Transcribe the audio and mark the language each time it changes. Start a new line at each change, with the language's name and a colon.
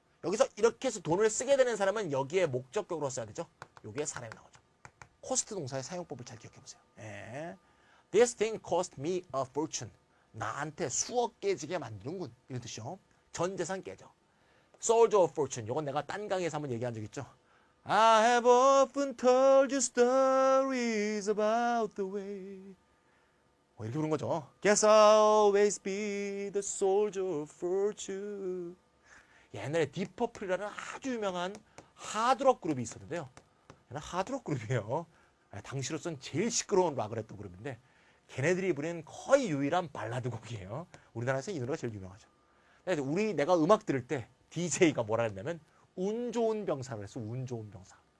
Korean: 여기서 이렇게 해서 돈을 쓰게 되는 사람은 여기에 목적격으로 써야 되죠? 요게 사람이 나오죠. 코스트 동사의 사용법을 잘 기억해 보세요.
English: This thing cost me a fortune.
Korean: 나한테 수억 깨지게 만드는군. 이런 뜻이죠. 전 재산 깨져.
English: Soldier of fortune.
Korean: 요건 내가 딴 강의에서 한번 얘기한 적 있죠.
English: I have often told you stories about the way.
Korean: 이렇게 부른 거죠.
English: Guess I'll always be the soldier of fortune.
Korean: 옛날에 디퍼플이라는 아주 유명한 하드록 그룹이 있었는데요. 하드록 그룹이에요. 당시로선 제일 시끄러운 락을 했던 그룹인데 걔네들이 부른 거의 유일한 발라드 곡이에요. 우리나라에서 이 노래가 제일 유명하죠. 내가 음악 들을 때 DJ가 뭐라 했냐면 운 좋은 병사를 했어. 운 좋은 병사.